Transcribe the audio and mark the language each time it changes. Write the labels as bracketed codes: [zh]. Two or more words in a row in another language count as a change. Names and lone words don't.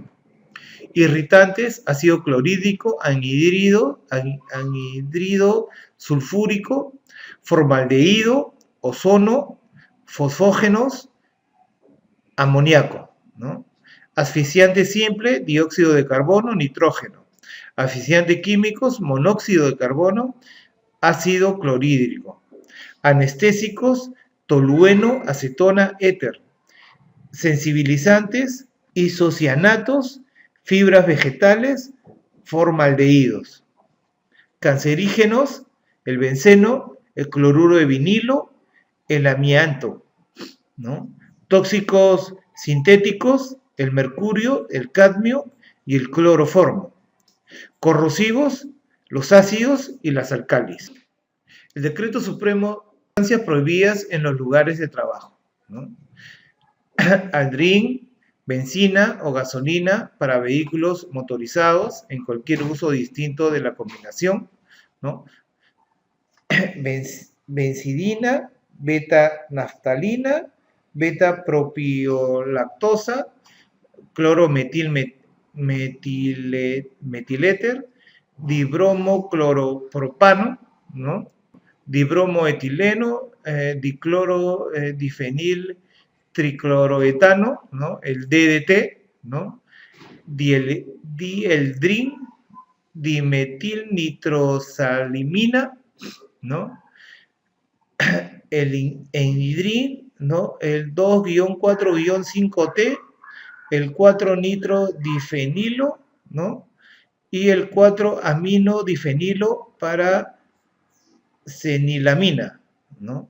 [es] Irritantes: ácido clorhídrico, anhidrido sulfúrico, formaldehído, ozono, fosfógenos, amoníaco, ¿no? Asfixiante simple: dióxido de carbono, nitrógeno. Asfixiante químicos: monóxido de carbono, ácido clorhídrico. Anestésicos: tolueno, acetona, éter. Sensibilizantes: isocianatos, fibras vegetales, formaldehídos. Cancerígenos: el benceno, el cloruro de vinilo, el amianto, ¿no? Tóxicos sintéticos: el mercurio, el cadmio y el cloroformo. Corrosivos: los ácidos y las alcalis. El decreto supremo: sustancias prohibidas en los lugares de trabajo, ¿no? Aldrin, benzina o gasolina para vehículos motorizados en cualquier uso distinto de la combinación, ¿no? Benzidina, beta-naftalina, beta-propiolactosa, clorometiléter, dibromocloropropano, ¿no? Dibromoetileno, diclorodifenil tricloroetano, ¿no? El DDT, ¿no? Dieldrin, dimetilnitrosalimina, ¿no? El enhidrin, ¿no? El 2-4-5T, el 4-nitrodifenilo, ¿no? Y el 4-aminodifenilo para fenilamina, ¿no?